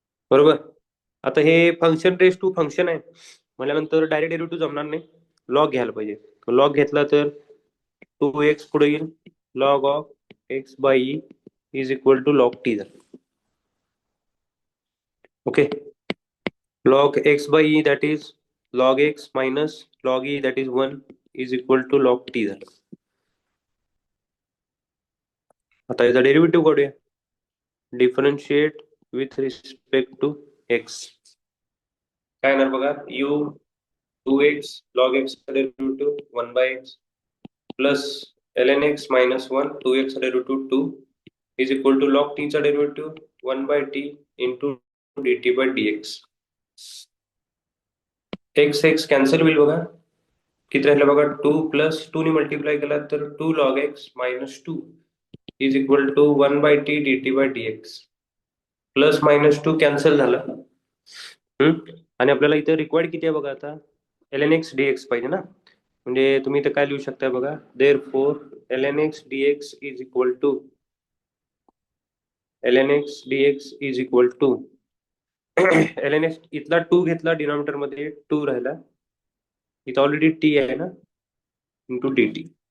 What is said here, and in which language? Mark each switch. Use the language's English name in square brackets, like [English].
[Marathi] बरोबर, आता हे फंक्शन रेज टू फंक्शन आहे म्हटल्यानंतर डायरेक्ट डेरिव्हेटिव्ह जमणार नाही, लॉग घ्यायला पाहिजे. लॉग घेतला तर 2x पुढे येईल, [English] Log of x by e is equal to log t झालं. Okay, log x by e that is log x minus log e that is 1 is equal to log t [Marathi] झालं. आता याचा derivative काढूया. [English] Differentiate with respect to x. [Marathi] काय येणार बघा? [English] u 2x log x derivative 1 by x plus ln x minus 1 2x derivative 2 is equal to log t चा derivative 1 by t into dt by dx. [Marathi] x x cancel होईल बघा. किती राहिलं बघा? [English] 2 प्लस 2 [Marathi] ने मल्टिप्लाय केला तर [English] 2 log x minus 2 is equal to 1 by t d t by d x. [Marathi] Plus minus 2 cancel झालं. आणि आपल्याला इथे रिक्वायर्ड किती आहे बघा आता? एल एक्स डी एक्स पाहिजे ना. म्हणजे तुम्ही इथे काय लिहू शकताय बघा? [English] therefore l x [Marathi] D x is equal to L x D x is equal to L x इथला 2 घेतला, डिनॉमिनेटर मध्ये 2 राहिला, इथं ऑलरेडी टी आहे ना, इंटू डी टी.